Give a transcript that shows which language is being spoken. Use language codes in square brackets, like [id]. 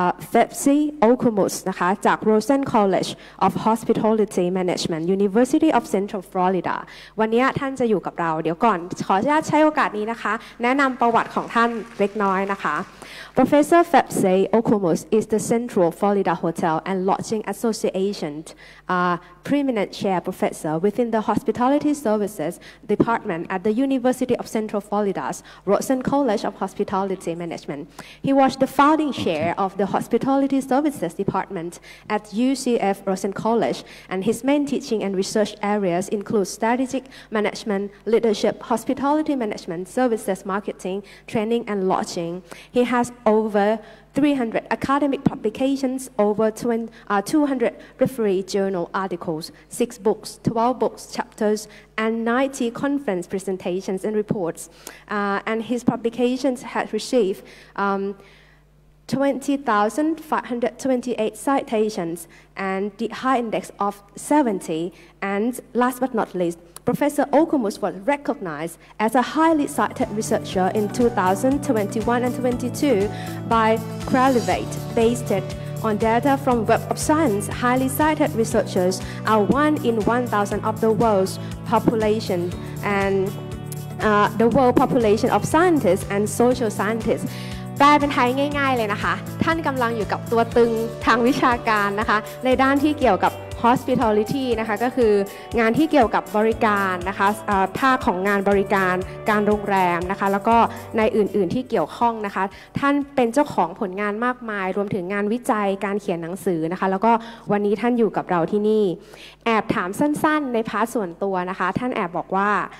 [en] Fevzi [th] นะคะจาก [en] Rosen College of Hospitality Management University of Central Florida [th] วันนี้ท่านจะอยู่กับเราเดี๋ยวก่อนขออนุญาตใช้โอกาสนี้นะคะแนะนำประวัติของท่านเล็กน้อยนะคะ [en] Professor Fevzi is the Central Florida Hotel and Lodging Association Preeminent Chair Professor within the Hospitality Services Department at the University of Central Florida's Rosen College of Hospitality Management. He was the founding chair of the Hospitality Services Department at UCF Rosen College, and his main teaching and research areas include strategic management, leadership, hospitality management, services marketing, training, and lodging. He has over 300 academic publications, over 200 referee journal articles, 6 books, 12 books, chapters, and 90 conference presentations and reports. And his publications have received 20,528 citations and the high index of 70. And last but not least, Professor Okumus was recognized as a highly cited researcher in 2021 and 22 by Crelevate, based on data from Web of Science. Highly cited researchers are 1 in 1,000 of the world's population, and the world population of scientists and social scientists. [th] แปลเป็นไทยง่ายๆเลยนะคะท่านกำลังอยู่กับตัวตึงทางวิชาการนะคะในด้านที่เกี่ยวกับ hospitality นะคะก็คืองานที่เกี่ยวกับบริการนะคะภาคของงานบริการการโรงแรมนะคะแล้วก็ในอื่นๆที่เกี่ยวข้องนะคะท่านเป็นเจ้าของผลงานมากมายรวมถึงงานวิจัยการเขียนหนังสือนะคะแล้วก็วันนี้ท่านอยู่กับเราที่นี่แอบถามสั้นๆในพาร์ทส่วนตัวนะคะท่านแอบบอกว่า